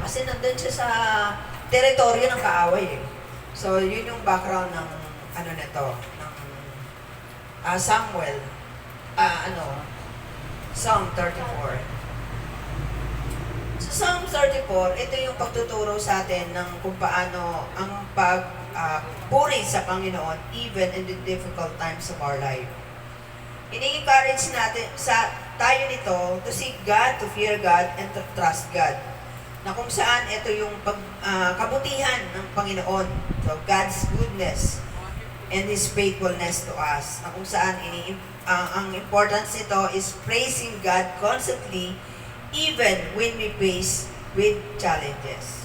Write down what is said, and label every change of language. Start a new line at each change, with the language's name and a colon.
Filipino: Kasi nandun siya sa teritoryo ng kaaway So yun yung background ng nito, ng Samuel, Psalm 34. Psalm 34, ito yung pagtuturo sa atin ng kung paano ang pagpuri sa Panginoon
English: even in the difficult times of our life.
Filipino: Ini-encourage natin tayo nito
English: to seek God, to fear God, and to trust God.
Filipino: Na kung saan ito yung kabutihan ng Panginoon.
English: So God's goodness and His faithfulness to us.
Filipino: Na kung saan ang importance nito
English: is praising God constantly even when we face with challenges.